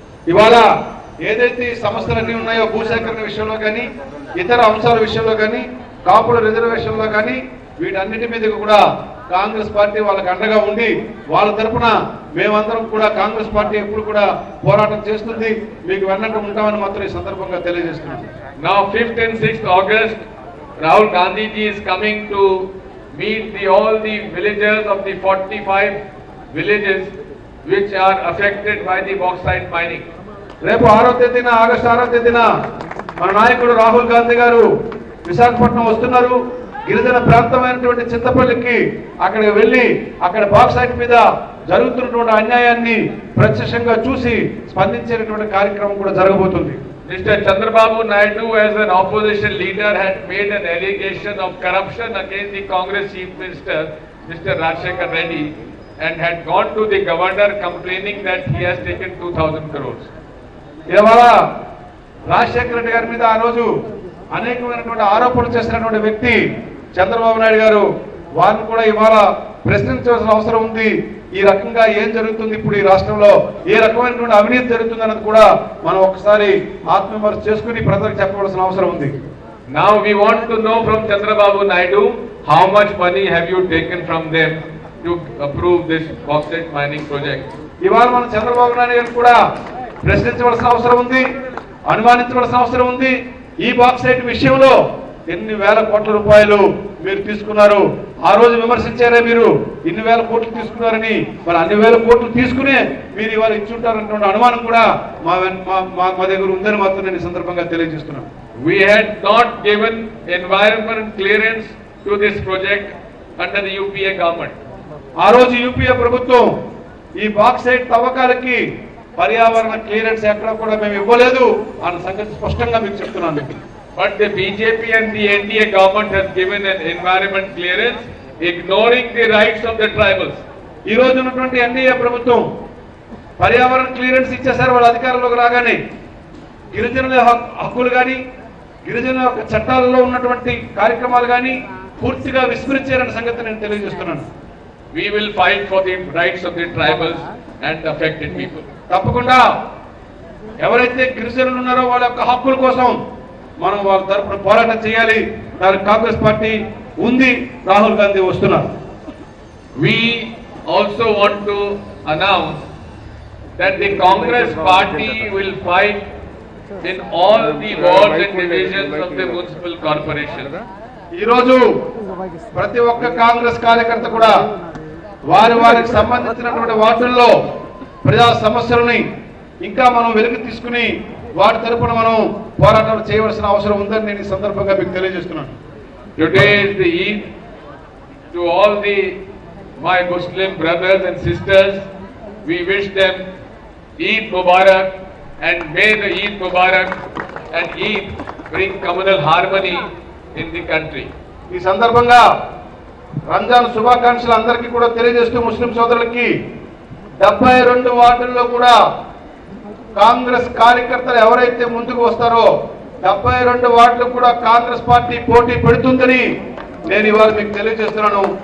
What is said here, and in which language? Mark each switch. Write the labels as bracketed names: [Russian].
[Telugu] ఇవాళ ఏదైతే ఈ సమస్యలన్నీ ఉన్నాయో భూసేకరణ విషయంలో కానీ, ఇతర అంశాల విషయంలో కానీ, కాపుల రిజర్వేషన్లో కానీ, వీటన్నిటి మీద కూడా కాంగ్రెస్ పార్టీ వాళ్ళకి అండగా ఉండి వాళ్ళ తరఫున మేమందరం కూడా కాంగ్రెస్ పార్టీ ఎప్పుడు కూడా పోరాటం చేస్తుంది, మీకు వెన్నట్టు ఉంటామని మాత్రం ఈ సందర్భంగా తెలియజేస్తున్నాం. [English] Now 5th and 6th August, Rahul Gandhi ji is coming to meet all the villagers of the 45 villages which are affected by the bauxite mining. [Telugu] రేపు 6వ తేదీన, ఆగస్టు 6వ తేదీన మన నాయకుడు రాహుల్ గాంధీ గారు విశాఖపట్నం వస్తున్నారు. గిరిజన ప్రాంతమైనటువంటి చింతపల్లికి అక్కడికి వెళ్ళి అక్కడ బాక్సైట్ మీద జరుగుతున్నటువంటి అన్యాయాన్ని ప్రత్యక్షంగా చూసి స్పందించేటటువంటి కార్యక్రమం కూడా జరగబోతుంది. [English] Mr. Chandrababu Naidu, as an opposition leader, had made an allegation of corruption against the Congress Chief Minister, Mr. Rajshekar Reddy, and had gone to the governor complaining that he has taken 2,000 crores. [Telugu] ఇవాళ రాజశేఖర రెడ్డి గారి మీద ఆ రోజు అనేకమైనటువంటి ఆరోపణలు చేసినటువంటి వ్యక్తి చంద్రబాబు నాయుడు గారు, వారిని కూడా ఇవాళ ప్రశ్నించవలసిన అవసరం ఉంది. ఈ రకంగా ఏం జరుగుతుంది, ఇప్పుడు ఈ రాష్ట్రంలో ఏ రకమైనటువంటి అవినీతి జరుగుతుంది అన్నది కూడా మనం ఒకసారి ఆత్మవిమర్శ చేసుకుని ప్రజలకు చెప్పవలసిన అవసరం ఉంది. [English] Now we want to know from Chandrababu Naidu, how much money have you taken from them to approve this bauxite mining project? [Telugu] ఇవాళ మనం చంద్రబాబు నాయుడు గారిని కూడా ప్రశ్నించవలసిన అవసరం ఉంది, అనుమానించవలసిన అవసరం ఉంది. ఈ బాక్సైట్ విషయంలో ఎన్ని వేల కోట్ల రూపాయలు మీరు తీసుకున్నారు? ఆ రోజు విమర్శించారే మీరు ఇన్ని వేల కోట్లు తీసుకున్నారని. మరి అన్ని వేల కోట్లు తీసుకునే మీరు ఇవాళ ఇచ్చుంటారన్నటువంటి అనుమానం కూడా మా దగ్గర ఉందని మాత్రం నేను ఈ సందర్భంగా తెలియజేస్తున్నాను. [English] We had not given environment clearance to this project under the UPA government. [Telugu] ఆ రోజు యూపీఏ ప్రభుత్వం ఈ బాక్సైట్ తవ్వకాలకి పర్యావరణ క్లియరెన్స్ ఎక్కడ కూడా మేము ఇవ్వలేదు అన్న సంగతి స్పష్టంగా మీకు చెప్తున్నాను. [English] But the BJP and the NDA government has given an environment clearance, ignoring the rights of the tribals. [Telugu] ఈ రోజు ఉన్నటువంటి ఎన్డీఏ ప్రభుత్వం పర్యావరణ క్లియరెన్స్ ఇచ్చేసారు. వాళ్ళ అధికారంలోకి రాగానే గిరిజనుల హక్కులు కానీ గిరిజనుల యొక్క చట్టాలలో ఉన్నటువంటి కార్యక్రమాలు కానీ పూర్తిగా విస్మరించారన్న సంగతి నేను తెలియజేస్తున్నాను. [English] We will fight for the rights of the tribals and affected people. [Telugu] తప్పకుండా ఎవరైతే గిరిజనులు ఉన్నారో వాళ్ళ యొక్క హక్కుల కోసం మనం వాళ్ళ తరపున పోరాటం చేయాలి. దానికి కాంగ్రెస్ పార్టీ ఉంది, రాహుల్ గాంధీ వస్తున్నారు. [English] We also want to announce that the Congress party will fight in all the wards and divisions of the municipal corporation. [Telugu] ఈ రోజు ప్రతి ఒక్క కాంగ్రెస్ కార్యకర్త కూడా వారికి సంబంధించినటువంటి వార్డుల్లో ప్రజా సమస్యలని ఇంకా మనం వెలుగు తీసుకుని వాటి తరపున మనం పోరాటాలు చేయవలసిన అవసరం ఉందని నేను ఈ సందర్భంగా మీకు తెలియజేస్తున్నాను. [English] Today is the Eid to all my Muslim brothers and sisters. We wish them Eid Mubarak, and may the Eid Mubarak and Eid bring communal harmony in the country. [Telugu] ఈ సందర్భంగా రంజాన్ శుభాకాంక్షలు అందరికీ కూడా తెలియజేస్తూ ముస్లిం సోదరులకి 72 వార్డుల్లో కూడా కాంగ్రెస్ కార్యకర్తలు ఎవరైతే ముందుకు వస్తారో 72 వార్డులు కూడా కాంగ్రెస్ పార్టీ పోటీ పెడుతుందని నేను ఇవాళ మీకు తెలియజేస్తున్నాను.